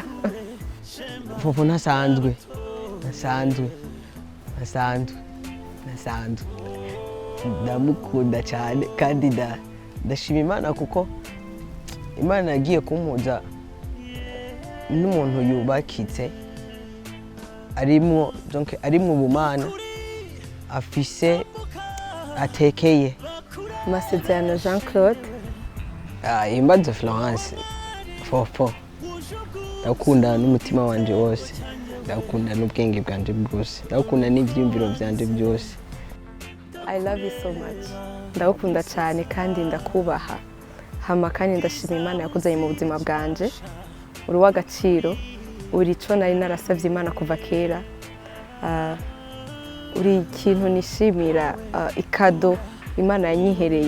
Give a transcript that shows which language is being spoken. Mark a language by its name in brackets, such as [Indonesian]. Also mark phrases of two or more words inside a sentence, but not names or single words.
[Rundi] Fofo nasanzwe ndamukunda cyane, kandi ndashima Imana kuko Imana yagiye kumpuza n'umuntu yubakitse, ari mu bumana, afise atekeye. Amasezerano Jean Claude. Ihimbazwe Florence Fofo, ndakunda n'umutima wanje wose, ndakunda n'ubwenge bwanje bwose, ndakunda n'ivyumviro vyanje byose. [English] I love you so much. [Rundi] Ndakunda cyane kandi ndakubaha. Hama kandi ndashima Imana yakuzanye mu buzima bwanje. Uri w'agaciro, uri ico nari narasavye Imana kuva kera. Uri ikintu nishimira, ikado Imana yanyihereye.